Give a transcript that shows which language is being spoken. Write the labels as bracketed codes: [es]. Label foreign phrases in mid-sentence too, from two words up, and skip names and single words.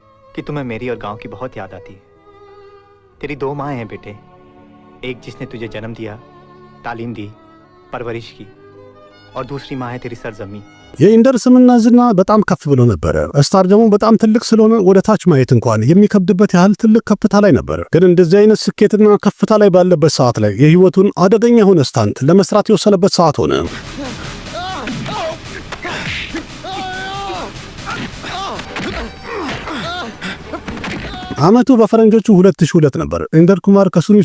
[hi] कि तुम्हें मेरी और गांव की बहुत याद आती है। तेरी 2 माँ हैं बेटे, एक जिसने तुझे जन्म दिया, तालीम दी, परवरिश की, और दूसरी माँ है तेरी सरजमी। [am] የኢንደር ስምና ዝና በጣም ከፍ ብሎ ነበር። ስታር ደግሞ በጣም ትልቅ ስለሆነ ወደ ታች ማየት እንኳን የሚከብድበት ያህል ትልቅ ከፍታ ላይ ነበር። ግን እንደዚህ አይነት ስኬትና ከፍታ ላይ ባለበት ሰዓት ላይ የህይወቱን አደገኛ የሆነ ስታንት ለመስራት የወሰነበት ሰዓት ሆነ። አመቱ በፈረንጆቹ 2002 ነበር። ኢንደር ኩማር ከሱኒል